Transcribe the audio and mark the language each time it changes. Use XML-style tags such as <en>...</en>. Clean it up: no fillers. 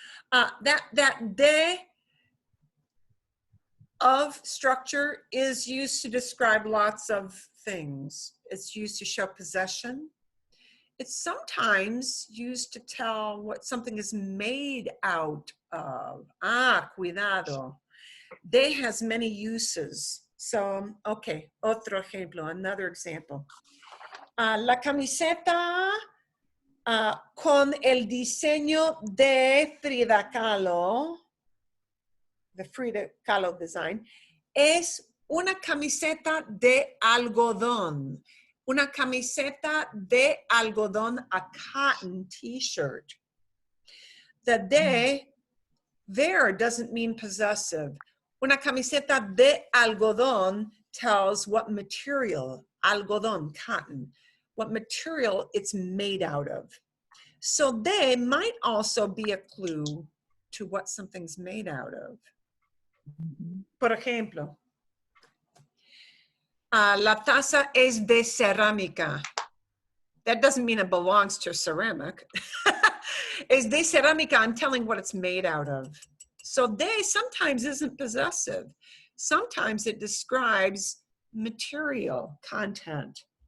<en>That de of structure is used to describe lots of things. It's used to show possession. It's sometimes used to tell what something is made out of. Cuidado. De has many uses. So, okay,</en> <es>otro ejemplo,</es> <en>another example.</en> <es>La camiseta con el diseño de Frida Kahlo,</es> <en>the Frida Kahlo design,</en> <es>es una camiseta de algodón. Una camiseta de algodón,</es> <en>a cotton t-shirt. The de there doesn't mean possessive.</en> <es>Una camiseta de algodón</es> <en>tells what material, algodón, cotton, what material it's made out of. So de might also be a clue to what something's made out of.</en> <es>Por ejemplo, la taza es de cerámica.</es> <en>That doesn't mean it belongs to ceramic.</en> <es>Es de cerámica,</es> <en>I'm telling what it's made out of. So de sometimes isn't possessive. Sometimes it describes material, content.</en>